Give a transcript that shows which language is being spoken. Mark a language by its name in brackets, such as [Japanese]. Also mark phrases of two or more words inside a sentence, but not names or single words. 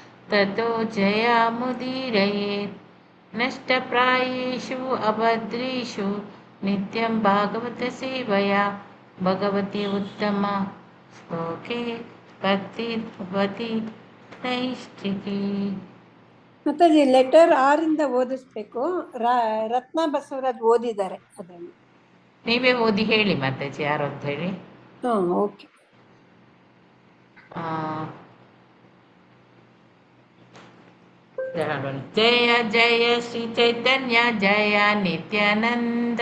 [Sanskrit] ततो जयामुदीरयेत् नष्टप्रायेषु अभद्रेषु नित्यं भागवतसेवया भगवती उत्तमा श्लोके भक्तिर्भवति नैष्ठिकी. [Kannada] ಮತ್ತಾಜಿ ಲೆಟರ್ 6 ಇಂದ ಓದಿಸ್ಬೇಕು. ರತ್ನ ಬಸವರಾಜ್ ಓದಿದ್ದಾರೆ ಅದನ್ನು. ನೀವೇ ಓದಿ ಹೇಳಿ ಮಾತಾಜಿ ಯಾರು ಅಂತ ಹೇಳಿ. ಓಕೆ. [Sanskrit] जय जय श्री चैतन्य जय नित्यानंद.